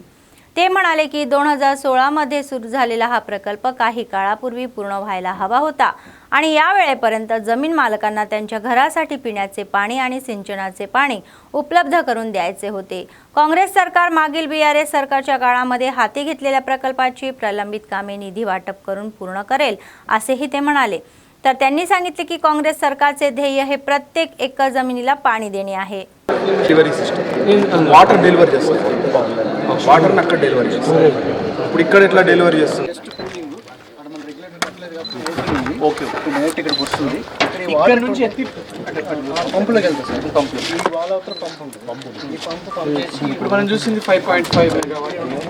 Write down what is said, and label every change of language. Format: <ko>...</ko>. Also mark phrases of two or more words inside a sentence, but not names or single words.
<mr>ते म्हणाले की 2016 मध्ये सुरू झालेला हा प्रकल्प काही काळापूर्वी पूर्ण व्हायला हवा होता आणि या वेळेपर्यंत जमीन मालकांना त्यांच्या घरासाठी पिण्याचे पाणी आणि सिंचनाचे पाणी उपलब्ध करून द्यायचे होते. काँग्रेस सरकार मागील BRS सरकारच्या काळामध्ये हाती घेतलेल्या प्रकल्पाची प्रलंबित कामे निधी वाटप करून पूर्ण करेल असेही ते म्हणाले. तर त्यांनी सांगितले की काँग्रेस सरकारचे ध्येय हे प्रत्येक एकर जमिनीला पाणी देणे आहे.</mr> <en>delivery system water delivery</en> <te>చేస్తాం. వాటర్ని అక్కడ డెలివరీ చేస్తాం. ఇప్పుడు ఇక్కడ ఎట్లా డెలివరీ చేస్తాం?</te> <en>okay direct</en> <te>ఇక్కడికి వస్తుంది. ఇక్కడ నుంచి ఎత్తి పంపులోకి వెళ్తాం సార్. పంపులో ఈ వాల్ అవతల పంప్ ఉంటుంది. ఈ పంప్ ఇప్పుడు మనం చూసింది 5.5 మెగావాట్.</te>